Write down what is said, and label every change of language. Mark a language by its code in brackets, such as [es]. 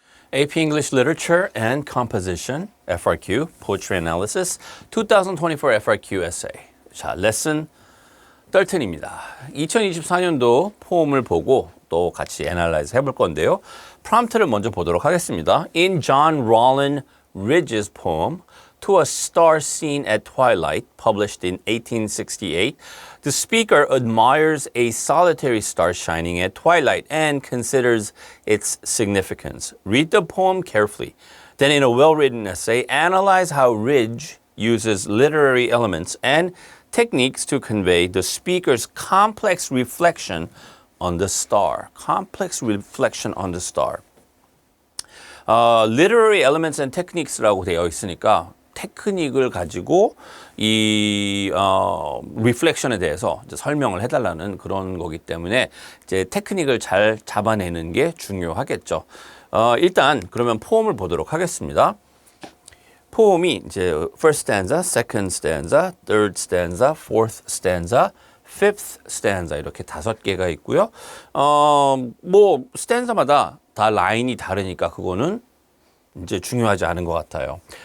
[en] AP English Literature and Composition, FRQ, Poetry Analysis, 2024 FRQ Essay. [ko] 자, 레슨 13입니다. 2024년도 포음을 보고 또 같이 애널라이즈 해볼 건데요. 프롬프트를 먼저 보도록 하겠습니다. [en] In John Rollin Ridge's poem, To a Star Seen at Twilight, published in 1868, the speaker admires a solitary star shining at twilight and considers its significance. Read the poem carefully. Then, in a well-written essay, analyze how Ridge uses literary elements and techniques to convey the speaker's complex reflection on the star. Complex reflection on the star. Literary elements and techniques [ko] 라고 되어 있으니까 테크닉을 가지고 이 reflection에 대해서 이제 설명을 해달라는 그런 거기 때문에 이제 테크닉을 잘 잡아내는 게 중요하겠죠. 일단 그러면 포음을 보도록 하겠습니다. 포음이 이제 first stanza, second stanza, third stanza, fourth stanza, fifth stanza 이렇게 5개가 있고요. 뭐 stanza마다 다 라인이 다르니까 그거는 이제 중요하지 않은 것 같아요.